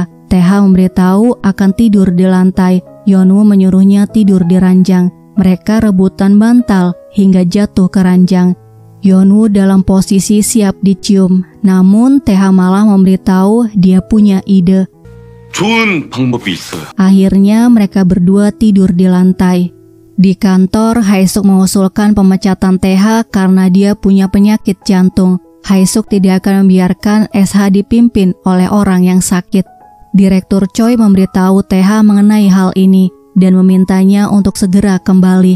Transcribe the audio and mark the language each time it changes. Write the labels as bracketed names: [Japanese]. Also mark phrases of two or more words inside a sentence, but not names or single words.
[Indonesian] TH memberitahu akan tidur di lantai. Yeonwoo menyuruhnya tidur di ranjang. Mereka rebutan bantal hingga jatuh ke ranjang. Yeonwoo dalam posisi siap dicium, namun TH malah memberitahu dia punya ide. [Korean] 좋은 방법이 있어요. [Indonesian] Akhirnya mereka berdua tidur di lantai. Di kantor, Haesuk mengusulkan pemecatan TH karena dia punya penyakit jantung. Haesuk tidak akan membiarkan SH dipimpin oleh orang yang sakit. Direktur Choi memberitahu TH mengenai hal ini dan memintanya untuk segera kembali.